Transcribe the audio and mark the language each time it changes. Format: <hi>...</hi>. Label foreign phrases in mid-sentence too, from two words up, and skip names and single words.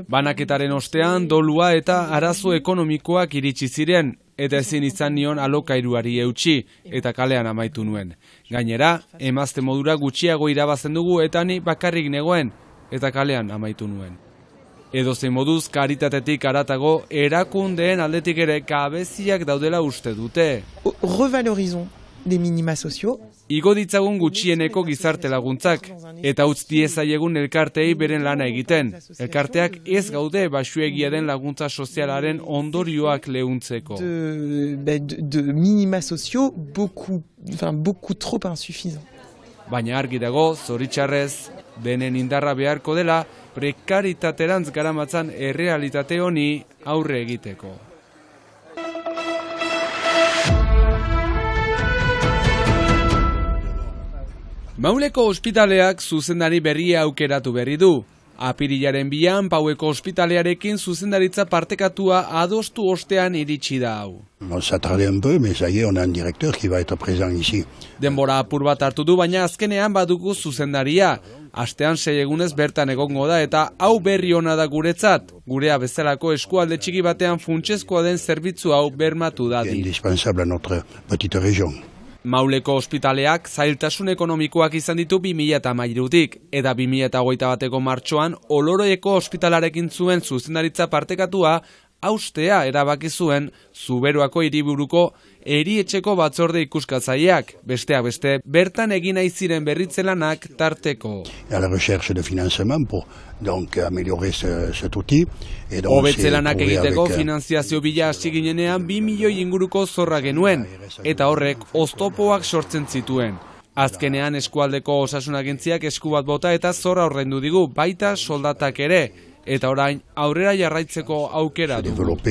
<eu>Banaketaren ostean dolua eta arazo ekonomikoak iritsi ziren, eta ezin izan nion alokairuari eutsi, eta kalean amaitu nuen. Gainera, emazte modura gutxiago irabazen dugu eta ni bakarrik negoen, eta kalean amaitu nuen. Edozein moduz, karitatetik haratago, erakundeen aldetik ere gabeziak daudela uste dute.</eu> <fr>Revalorisons les minima sociaux.</fr> <eu>Igo ditzagun gutxieneko gizarte laguntzak, eta utz diezaiegun elkarteei beren lana egiten. Elkarteak ez gaude baxuegia den laguntza sozialaren ondorioak leuntzeko.</eu> <fr>De minima sociaux beaucoup trop insuffisant.</fr> <eu>Baina argi dago, zoritxarrez, denen indarra beharko dela, prekaritaterantz garamatzan errealitate honi aurre egiteko. Mauleko ospitaleak zuzendari berria aukeratu berri du. Apirilaren 2an Paueko ospitalearekin zuzendaritza partekatua adostu ostean iritsi da hau.</eu> <fr>Ça tarde un peu, mais ça y est, on a un directeur qui va être présent ici.</fr> <eu>Denbora apur bat hartu du, baina azkenean badugu zuzendaria. Astean 6 egunez bertan egongo da eta hau berri ona da guretzat. Gurea bezalako eskualde txiki batean funtsezkoa den zerbitzu hau bermatu da.</eu> <fr>Indispensable à notre petite région.</fr> <eu>Mauleko ospitaleak zailtasun ekonomikoak izan ditu 2013tik, eta 2021ko martxoan Oloroeko ospitalarekin zuen zuzendaritza partekatua haustea erabaki zuen Zuberoako hiriburuko erietxeko batzorde ikuskatzaileak, besteak beste bertan egin nahi ziren berritze lanak tarteko.</eu> <fr>À la recherche de financement pour donc améliorer cet outil.</fr> <eu>Hobetze lanak egiteko finanziazio bila hasi ginenean 2 milioi inguruko zorra genuen, eta horrek oztopoak sortzen zituen. Azkenean eskualdeko osasun agentziak esku bat bota eta zorra ordaindu digu, baita soldatak ere. Eta orain aurrera jarraitzeko aukera du.</eu>